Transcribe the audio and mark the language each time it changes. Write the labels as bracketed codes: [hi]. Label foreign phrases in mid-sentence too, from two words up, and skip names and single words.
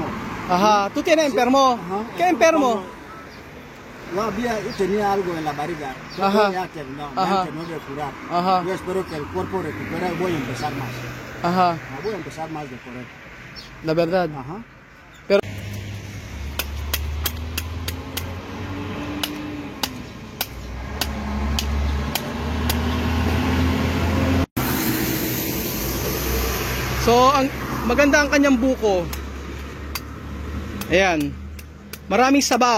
[es] Ajá. ¿Tú tienes enfermo? Ajá. ¿Qué enfermo? Yo tenía algo en la barriga. Ajá. Ya terminó, Ajá. que no voy a curar. Ajá. Yo espero que el cuerpo recupere y voy a empezar más. Ajá. Voy a empezar más de correr. La verdad. Ajá. [tl] Pero so, maganda ang kanyang buko. Ayan. Maraming sabaw.